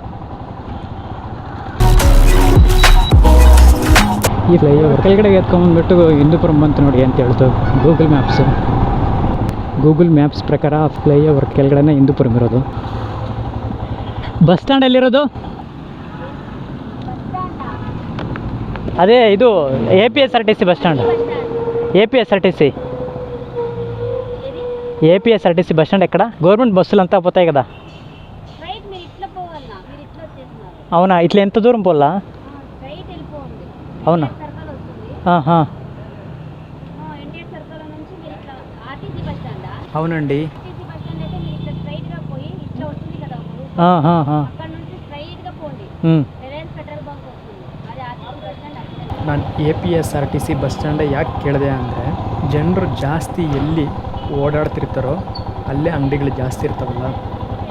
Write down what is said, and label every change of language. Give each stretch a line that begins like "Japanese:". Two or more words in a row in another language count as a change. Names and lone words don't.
Kannada: ಈ ಫ್ಲೈಓವರ್ ಕೆಳಗಡೆಗೆ ಎತ್ಕೊಂಡ್ಬಂದ್ಬಿಟ್ಟು ಹಿಂದೂಪುರಂ ಬಂತು ನೋಡಿ ಅಂತ ಹೇಳ್ತು ಗೂಗಲ್ ಮ್ಯಾಪ್ಸ್ ಪ್ರಕಾರ ಫ್ಲೈಓವರ್ ಕೆಳಗಡೆನೇ ಹಿಂದೂಪುರಂ ಇರೋದು.
English: bus stand
Kannada: ಎಲ್ಲಿರೋದು? ಅದೇ ಇದು APSRTC
English: bus stand.
Telugu: APSRTC
English: bus stand
Telugu: ఎక్కడ? గవర్నమెంట్ బస్సులు అంతా పోతాయి కదా. అవునా, ఇట్లా ఎంత దూరం పోలా? అవునా, అవునండి.
Kannada: ನಾನು APSRTC
English: bus stand
Kannada: ಯಾಕೆ ಕೇಳಿದೆ ಅಂದರೆ, ಜನರು ಜಾಸ್ತಿ ಎಲ್ಲಿ ಓಡಾಡ್ತಿರ್ತಾರೋ ಅಲ್ಲೇ ಅಂಗಡಿಗಳು ಜಾಸ್ತಿ ಇರ್ತಾವಲ್ಲ.